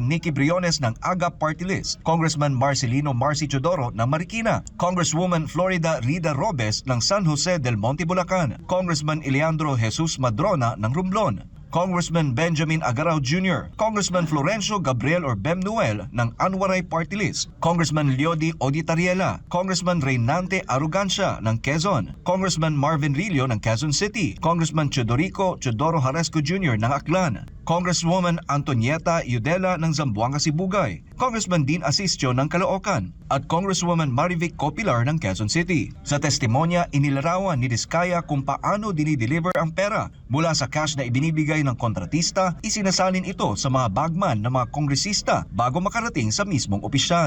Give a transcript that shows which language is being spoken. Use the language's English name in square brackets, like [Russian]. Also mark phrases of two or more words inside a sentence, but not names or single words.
[Filipino] Nicky Briones ng AGA Party List, Congressman Marcelino Marcy Chodoro ng Marikina, Congresswoman Florida Rida Robes ng San Jose del Monte, Bulacan, Congressman Eleandro Jesus Madrona ng Romblon, Congressman Benjamin Agarao Jr., Congressman Florencio Gabriel or Bem Noel ng Anwaray Party List, Congressman Leody Oditariela, Congressman Reynante Arrogancia ng Quezon, Congressman Marvin Rillo ng Quezon City, Congressman Chodorico Chodoro Haresco Jr. ng Aklan, Congresswoman Antonieta Yudela ng Zamboanga Sibugay, Congressman Dean Asistio ng Caloocan, at Congresswoman Marivic Copilar ng Quezon City. Sa testimonya, inilarawan ni Diskaya kung paano dinideliver ang pera mula sa cash na ibinibigay ng kontratista, isinasalin ito sa mga bagman ng mga kongresista bago makarating sa mismong opisyal.